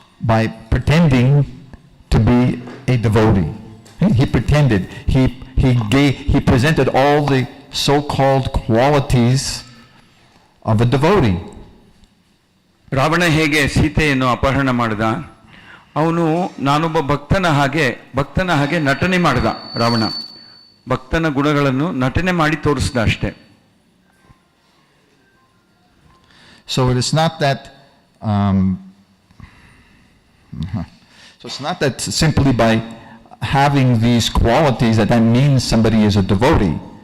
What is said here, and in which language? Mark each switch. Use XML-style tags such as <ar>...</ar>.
<en>By pretending to be a devotee. He pretended. He presented all the so-called qualities of a devotee.</en> <kn>Ravana ಹೇಗೆ ಸೀತೆಯನ್ನು ಅಪಹರಣ ಮಾಡಿದ, ಅವನು ನಾನೊಬ್ಬ ಭಕ್ತನ ಹಾಗೆ ನಟನೆ ಮಾಡಿದ. ರಾವಣ ಭಕ್ತನ ಗುಣಗಳನ್ನು ನಟನೆ ಮಾಡಿ ತೋರಿಸಿದ ಅಷ್ಟೇ.</kn> <en>So it's not that so it's not that simply by having these qualities that means somebody is a devotee.</en>